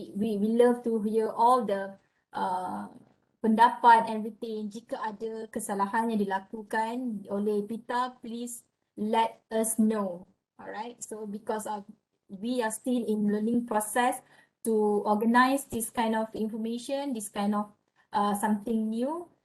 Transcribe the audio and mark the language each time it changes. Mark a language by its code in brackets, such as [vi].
[en] We love to hear all the pendapat, everything. [id] Jika ada kesalahan yang dilakukan oleh PITA, [en] please let us know. Alright, so because we are still in learning process to organize this kind of information, this kind of something new.